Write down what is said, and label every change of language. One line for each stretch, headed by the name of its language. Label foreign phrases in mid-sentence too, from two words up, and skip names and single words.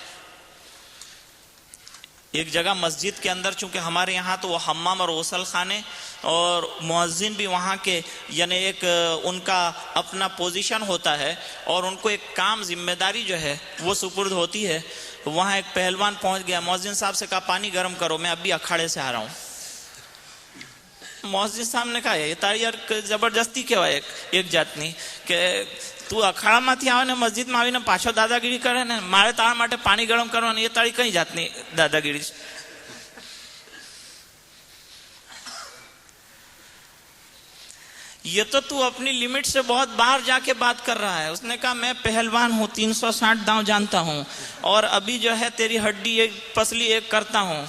Urdu: ایک جگہ مسجد کے اندر، چونکہ ہمارے یہاں تو وہ حمام اور غسل خانے اور مؤذن بھی وہاں کے، یعنی ایک ان کا اپنا پوزیشن ہوتا ہے اور ان کو ایک کام ذمہ داری جو ہے وہ سپرد ہوتی ہے۔ وہاں ایک پہلوان پہنچ گیا، مؤذن صاحب سے کہا پانی گرم کرو، میں ابھی اکھاڑے سے آ رہا ہوں۔ مؤذن صاحب نے کہا
Gujarati: એ તારી યાર જબરદસ્તી કયા હૈ એક જાતની કે તું અખાડા માંથી આવે ને મસ્જિદમાં આવીને પાછો દાદાગીરી કરે ને, મારે તારા માટે પાણી ગરમ કરવાની, એ તારી કઈ જાતની દાદાગીરી છે?
Urdu: یہ تو تو اپنی لمٹ سے بہت باہر جا کے بات کر رہا ہے۔ اس نے کہا میں پہلوان ہوں، 360 داؤں جانتا ہوں، اور ابھی جو ہے تیری ہڈی ایک پسلی ایک کرتا ہوں۔